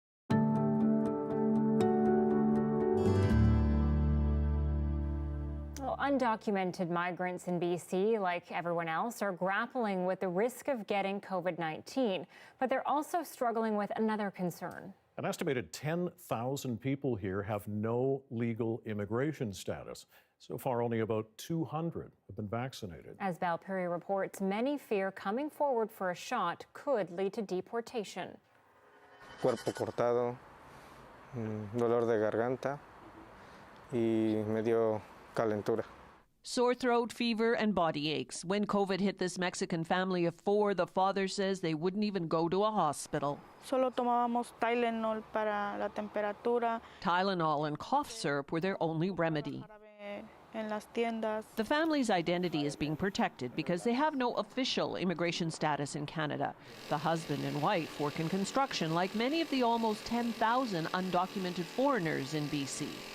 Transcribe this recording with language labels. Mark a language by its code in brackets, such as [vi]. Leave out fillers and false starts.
[en] Well, undocumented migrants in BC, like everyone else, are grappling with the risk of getting COVID-19, but they're also struggling with another concern. An estimated 10,000 people here have no legal immigration status. So far, only about 200 have been vaccinated. As Bathe reports, many fear coming forward for a shot could lead to deportation. [es] Cuerpo cortado, dolor de garganta y medio calentura. [en] Sore throat, fever, and body aches. When COVID hit this Mexican family of 4, the father says they wouldn't even go to a hospital. [es] Solo tomábamos Tylenol para la temperatura. [en] Tylenol and cough syrup were their only remedy. [es] En las tiendas. [en] The family's identity is being protected because they have no official immigration status in Canada. The husband and wife work in construction like many of the almost 10,000 undocumented foreigners in BC.